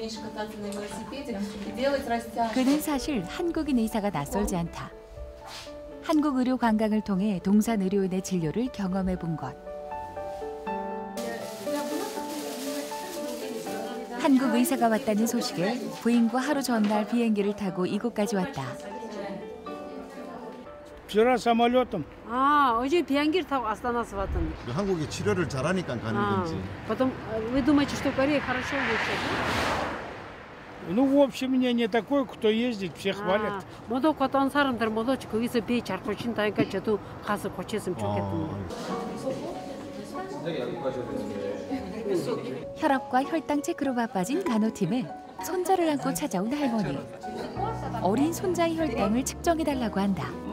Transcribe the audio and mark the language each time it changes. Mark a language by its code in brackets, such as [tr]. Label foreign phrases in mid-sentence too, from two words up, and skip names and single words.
[ko] 그는 사실 한국인 의사가 낯설지 않다. 한국 의료 관광을 통해 동산 의료인의 진료를 경험해 본 것. 한국 의사가 왔다는 소식에 부인과 하루 전날 비행기를 타고 이곳까지 왔다. [ru] Вчера самолетом. [ko] 어제 비행기를 타고 아스타나에서 왔던데. 한국이 치료를 잘하니까 가는 건지. [ru] Потом вы думаете, что в Корее хорошо лечат? Ну, в общем, мнение такое, кто ездит, все хвалят. [ko] 모두 갔던 사람들 모두 거기서 비 잘 고친다니까 저도 가서 고쳤으면 좋겠던데. 혈압과 혈당 체크로 바빠진 간호팀에 손자를 안고 찾아온 할머니. 어린 손자의 혈당을 측정해달라고 한다.